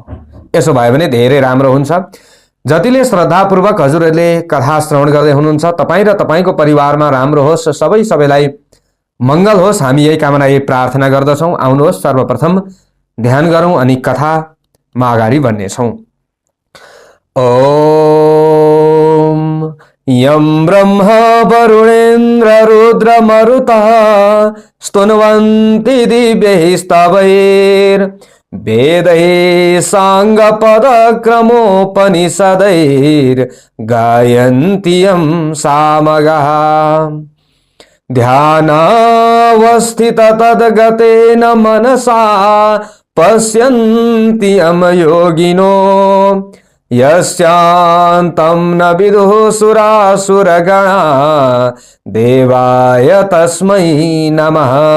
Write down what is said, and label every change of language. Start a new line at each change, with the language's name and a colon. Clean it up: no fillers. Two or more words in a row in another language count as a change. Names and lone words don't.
Nepali: यसो भयो भने धेरै राम्रो हुन्छ। जतिले श्रद्धापूर्वक हजुरहरूले कथा श्रवण गर्दै हुनुहुन्छ, तपाईँ र तपाईँको परिवारमा राम्रो होस्, सबैलाई मङ्गल होस्, हामी यही कामना यही प्रार्थना गर्दछौँ। आउनुहोस् सर्वप्रथम ध्यान गरौँ अनि कथामा अगाडि बढ्नेछौँ।
Sanskrit: ओम यं ब्रह्म वरुणेन्द्र रुद्र मरुतः स्तुन्वन्ति दिव्यैः स्तवैर् वेदैः साङ्गपदक्रमोपनिषदैर् गायन्ति यं सामगाः ध्यानावस्थित तद्गतेन मनसा पश्यन्ति यं योगिनो यस्यान्तं न विदुः सुरासुरगणा देवाय तस्मै नमः।